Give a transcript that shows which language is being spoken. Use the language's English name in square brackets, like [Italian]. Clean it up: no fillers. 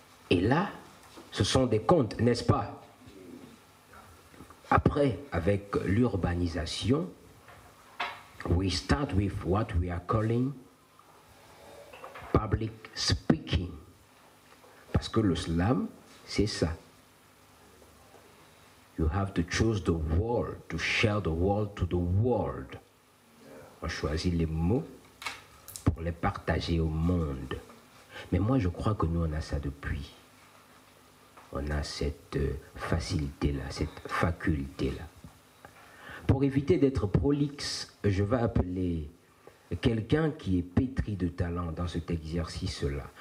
[French] Et là, ce sont des contes, n'est-ce pas? Après, avec l'urbanisation, [English] we start with what we are calling public speaking. [French] Parce que le slam, c'est ça. [English] You have to choose the word, to share the word to the world. [French] On choisit les mots pour les partager au monde. Mais moi, je crois que nous, on a ça depuis. On a cette facilité-là, cette faculté-là. Pour éviter d'être prolixe, je vais appeler quelqu'un qui est pétri de talent dans cet exercice-là.